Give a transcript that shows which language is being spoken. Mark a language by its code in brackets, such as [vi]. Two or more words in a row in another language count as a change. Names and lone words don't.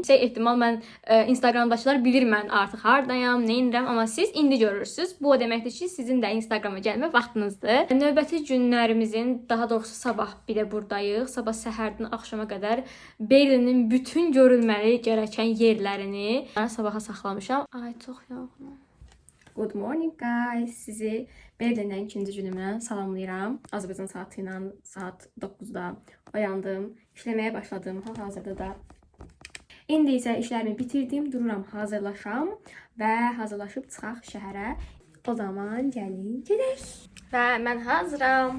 [az] Ehtimal mən Instagramdakılar bilir mən artıq hardayam, nə edirəm, amma siz indi görürsünüz. Bu o deməkdir ki, sizin də Instagrama gəlmə vaxtınızdır. Növbəti günlərimizin, daha doğrusu sabah bir də buradayıq. Sabah səhərdən axşama qədər Berlinin bütün görülməli gerəkən yerlərini sabaha saxlamışam. Ay, çox yorğunam. [en] Good morning guys. [az] Sizi Berlindən ikinci günümə salamlayıram. Azərbaycan saatı ilə saat 9-da oyandım. İşləməyə başladım. Hal-hazırda da İndi isə işlərimi bitirdim, dururam, hazırlaşam və hazırlaşıb çıxaq şəhərə. O zaman gəlin, gedək. Və mən hazıram.